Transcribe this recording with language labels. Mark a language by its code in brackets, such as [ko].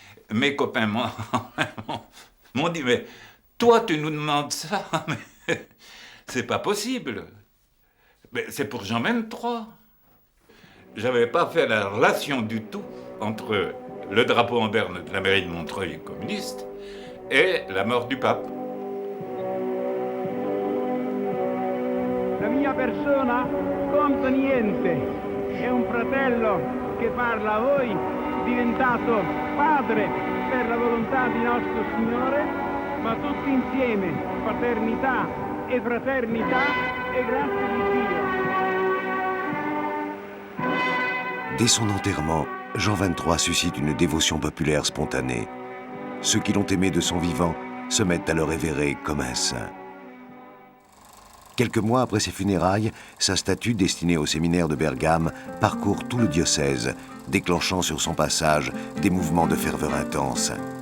[fr] Mes copains m'ont dit, mais toi tu nous demandes ça, mais c'est pas possible. Mais c'est pour Jean XXIII. J'avais pas fait la relation du tout entre le drapeau en berne de la mairie de Montreuil communiste et la mort du pape. [it] La mia persona conta niente, è un fratello che parla a voi, diventato padre per la volontà di nostro Signore, ma tutti insieme, paternità e fraternità e grazia di Dio. [fr] Dès son enterrement, Jean XXIII suscite une dévotion populaire spontanée. Ceux qui l'ont aimé de son vivant se mettent à le révérer comme un saint. Quelques mois après ses funérailles, sa statue destinée au séminaire de Bergame parcourt tout le diocèse, déclenchant sur son passage des mouvements de ferveur intense.